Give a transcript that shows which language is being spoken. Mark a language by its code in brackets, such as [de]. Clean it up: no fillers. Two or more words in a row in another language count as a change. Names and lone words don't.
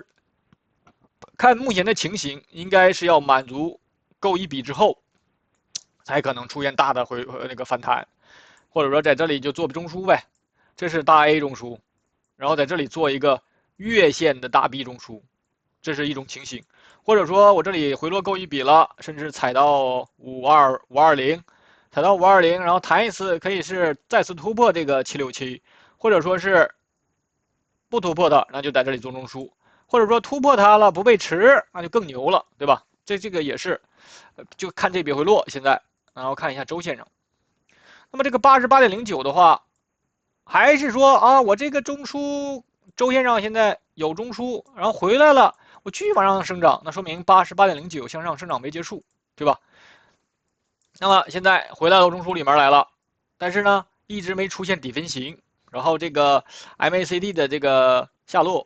[zh] 看目前的情形，應該是要滿足夠一筆之後，才可能出現大的那個反彈，或者說在這裡就做中樞唄，這是大 A 中樞，然後在這裡做一個月線的大 B 中樞，這是一種情形。或者說我這裡回落夠一筆了，甚至踩到520，踩到520，然後彈一次，可以是再次突破這個767，或者說是不突破的，那就在這裡做中樞。或者說突破它了不背馳，那就更牛了，對吧？這個也是，就看這筆回落現在，然後看一下周線上。那麼這個88.09的話，還是說啊，我這個中樞周線上現在有中樞，然後回來了，我繼續往上生長，那說明88.09向上生長沒結束，對吧？那麼現在回到中樞裡面來了，但是呢，一直沒出現底分型，然後這個 MACD 的這個下落。